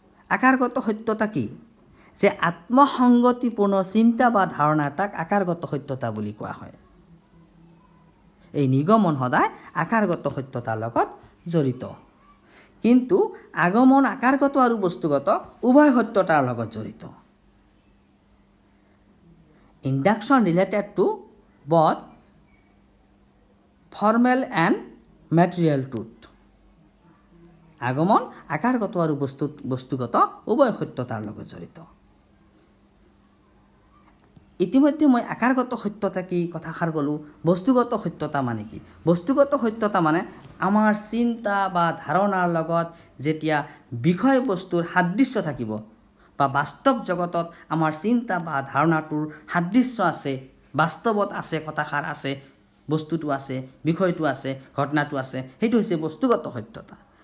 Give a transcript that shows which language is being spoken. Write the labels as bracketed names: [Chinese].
[Assamese] আকাৰগত সত্যতা কি? যে আত্মসংগতিপূৰ্ণ চিন্তা বা ধাৰণা তাক আকাৰগত সত্যতা বুলি কোৱা হয়। এই নিগমন সদায় আকাৰগত সত্যতাৰ লগত জড়িত, কিন্তু আগমন আকাৰগত আৰু বস্তুগত উভয় সত্যতাৰ লগত জড়িত। [English] Induction related to both formal and material truth. [Assamese] আগমন আকাৰগত আৰু বস্তুগত উভয় সত্যতাৰ লগত জড়িত। ইতিমধ্যে মই আকাৰগত সত্যতা কি কথাষাৰ ক'লোঁ। বস্তুগত সত্যতা মানে কি? বস্তুগত সত্যতা মানে আমাৰ চিন্তা বা ধাৰণাৰ লগত যেতিয়া বিষয়বস্তুৰ সাদৃশ্য থাকিব বা বাস্তৱ জগতত আমাৰ চিন্তা বা ধাৰণাটোৰ সাদৃশ্য আছে, বাস্তৱত আছে, কথাষাৰ আছে, বস্তুটো আছে, বিষয়টো আছে, ঘটনাটো আছে, সেইটো হৈছে বস্তুগত সত্যতা।